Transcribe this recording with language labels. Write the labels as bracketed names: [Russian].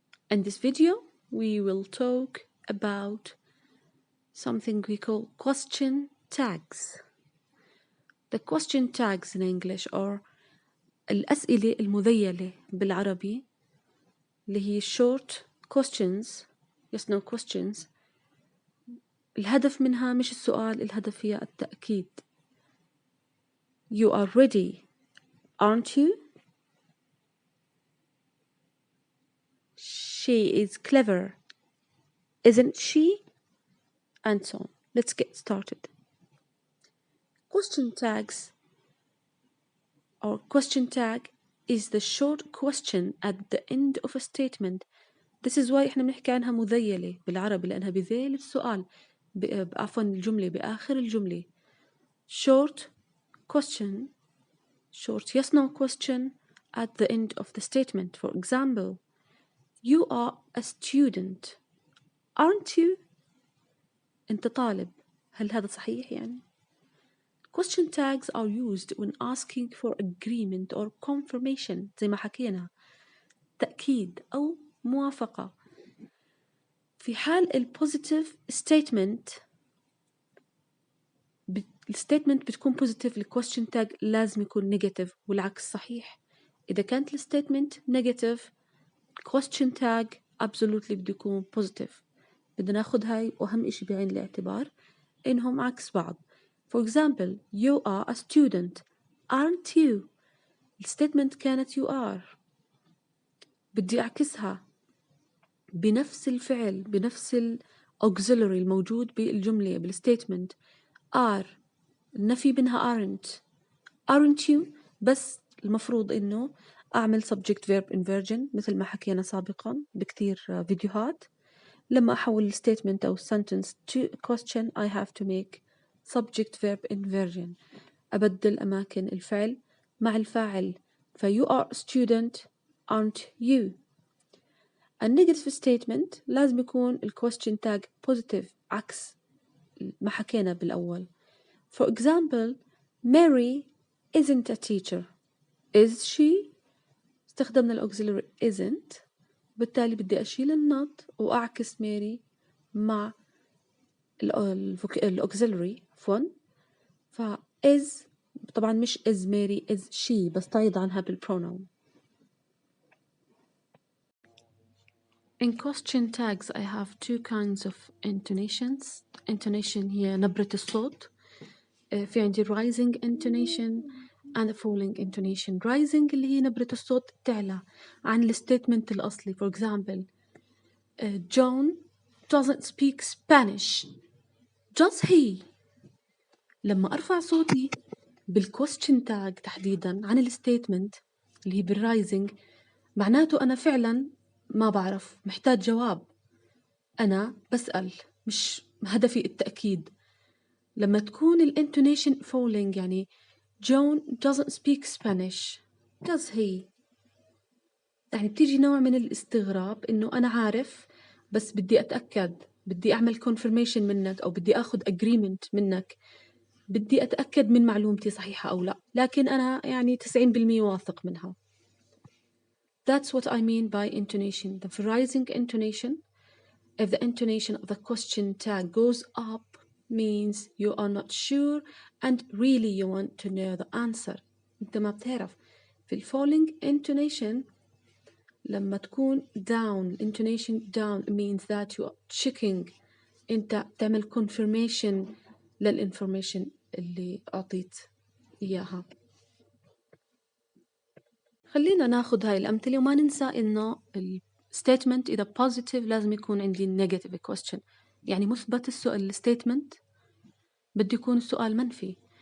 [English] In this video, we will talk about something we call question tags. The question tags in English are [Arabic] الأسئلة المذيلة بالعربي اللي هي [English] short questions, yes no questions. [Arabic] الهدف منها مش السؤال، الهدف هي التأكيد. [English] You are ready, aren't you? She is clever, isn't she? And so on. Let's get started. Question tags or question tag is the short question at the end of a statement. This is why [Arabic] احنا بنحكي عنها مذيلة بالعربي لأنها بذيل السؤال عفوا الجملة بآخر الجملة. [English] Short question, short yes no question at the end of the statement. For example, you are a student, aren't you? [Arabic] أنت طالب، هل هذا صحيح يعني؟ [English] Question tags are used when asking for agreement or confirmation [Arabic] زي ما حكينا، تأكيد أو موافقة. في حال ال positive statement الستيتمنت بتكون positive، ال question tag لازم يكون negative والعكس صحيح. إذا كانت الستيتمنت negative question tag absolutely بده يكون positive. بدنا ناخد هاي وأهم إشي بعين الاعتبار إنهم عكس بعض. [English] For example, you are a student, aren't you? [Arabic] الستيتمنت كانت you are. بدي أعكسها بنفس الفعل بنفس ال auxiliary الموجود بالجملة بالستيتمنت. are النفي منها aren't you، بس المفروض إنه أعمل subject verb inversion مثل ما حكينا سابقا بكتير فيديوهات. لما أحول الستيتمنت أو [English] sentence to question I have to make subject verb inversion، [Arabic] أبدل أماكن الفعل مع الفاعل. [English] you are a student aren't you. [Arabic] النيجاتيف statement لازم يكون ال question tag positive عكس ما حكينا بالأول. [English] For example, Mary isn't a teacher, is she؟ [Arabic] استخدمنا ال auxiliary isn't، بالتالي بدي أشيل النط وأعكس ماري مع الأوكسيلري عفوا. ف is طبعا مش is ماري is she، بس تعيض عنها بالpronoun. [English] In question tags I have two kinds of intonations. [Arabic] Intonation هي نبرة الصوت. في عندي [English] rising intonation and falling intonation. [Arabic] Rising اللي هي نبرة الصوت تعلى عن الستيتمنت الأصلي. For example, [English] John doesn't speak Spanish, does he؟ [Arabic] لما أرفع صوتي بالquestion tag تحديدا عن الستيتمنت اللي هي بالرايزنج، معناته أنا فعلا ما بعرف، محتاج جواب، أنا بسأل، مش هدفي التأكيد. لما تكون الانتونيشن falling يعني [English] John doesn't speak Spanish, does he؟ [Arabic] يعني بتيجي نوع من الاستغراب إنه أنا عارف بس بدي أتأكد، بدي أعمل confirmation منك أو بدي أخذ agreement منك، بدي أتأكد من معلومتي صحيحة أو لا، لكن أنا يعني 90% واثق منها. [English] That's what I mean by intonation. The rising intonation, if the intonation of the question tag goes up, means you are not sure and really you want to know the answer. [Arabic] أنت ما بتعرف. [English] في falling intonation [Arabic] لما تكون [English] down, intonation down means that you are checking. [Arabic] أنت تعمل confirmation للinformation اللي أعطيت إياها. خلينا ناخد هاي الأمثلة وما ننسى إنه الستيتمنت إذا positive لازم يكون عندي negative question، يعني مثبت الستيتمنت بده يكون السؤال منفي.